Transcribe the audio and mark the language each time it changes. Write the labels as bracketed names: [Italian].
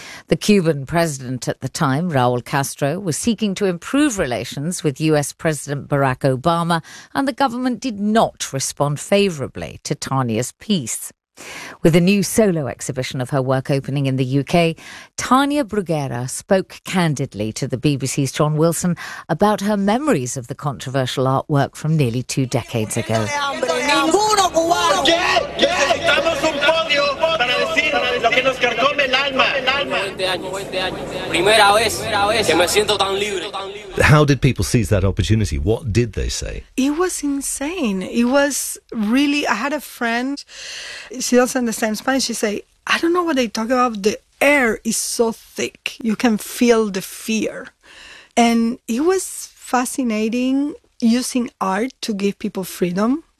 [English] The Cuban president at the time, Raul Castro, was seeking to improve relations with US President Barack Obama, and the government did not respond favorably to Tania's piece. With a new solo exhibition of her work opening in the UK, Tania Bruguera spoke candidly to the BBC's John Wilson about her memories of the controversial artwork from nearly two decades ago. [Spanish] Estamos un podio para decir lo que nos carcome el alma. Primera vez que me siento tan libre. [English] How did people seize that opportunity? What did they say? It was insane. It was really, I had a friend, she doesn't understand Spanish, she say, I don't know what they talk about, the air is so thick, you can feel the fear. And it was fascinating using art to give people freedom.